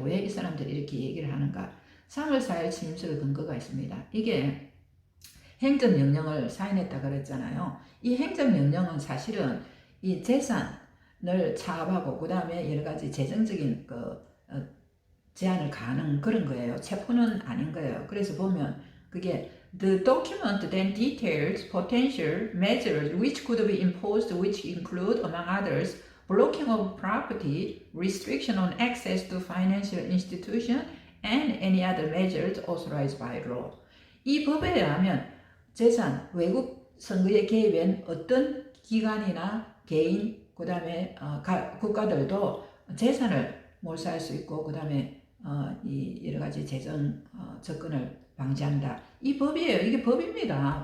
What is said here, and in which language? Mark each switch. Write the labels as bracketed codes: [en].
[ko] 왜 이 사람들이 이렇게 얘기를 하는가? 3월 4일 취임식의 근거가 있습니다. 이게 행정명령을 사인했다 그랬잖아요. 이 행정명령은 사실은 이 재산을 차압하고 그 다음에 여러 가지 재정적인 제한을 가하는 그런 거예요. 체포는 아닌 거예요. 그래서 보면 그게 [en] The document then details potential measures which could be imposed, which include, among others, blocking of property, restriction on access to financial institution, and any other measures authorized by law. [ko] 이 법에 의하면 재산, 외국 선거에 개입한 어떤 기관이나 개인, 그 다음에 국가들도 재산을 몰수할 수 있고, 그 다음에 이 여러 가지 재정 접근을 방지한다. 이 법이에요. 이게 법입니다.